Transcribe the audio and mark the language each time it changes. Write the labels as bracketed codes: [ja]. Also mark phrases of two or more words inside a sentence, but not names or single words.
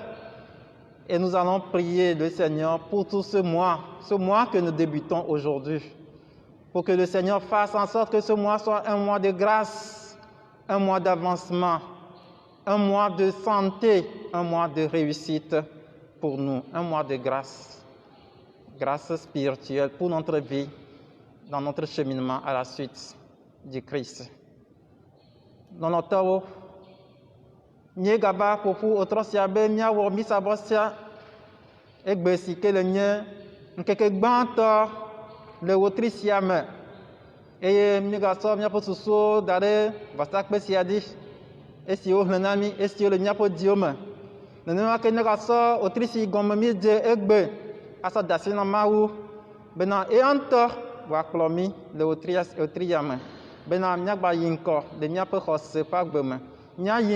[fr] Et nous allons prier le Seigneur pour tout ce mois que nous débutons aujourd'hui, pour que le Seigneur fasse en sorte que ce mois soit un mois de grâce, un mois d'avancement, un mois de santé, un mois de réussite pour nous, un mois de grâce, grâce spirituelle pour notre vie, dans notre cheminement à la suite du Christ. Dans notre temps, [ee] nye gaba ƒoƒu otrɔsia be míawɔ mísabɔ sia egbe si ke le nye ŋkeke gbãtɔ le wotri sia me eye míegasɔ míaƒe susuwo da ɖe vasakpe sia dzi esi wohlẽ na mí esiwo le míaƒe diwo me nenema ke míegasɔ wotri si gɔme míedze egbe asɔ da asi na Mawu bena eya ŋutɔ wòakplɔ mí le wotri ya me bena míagba yi ŋkɔ le míaƒe xɔse ƒe agbe me.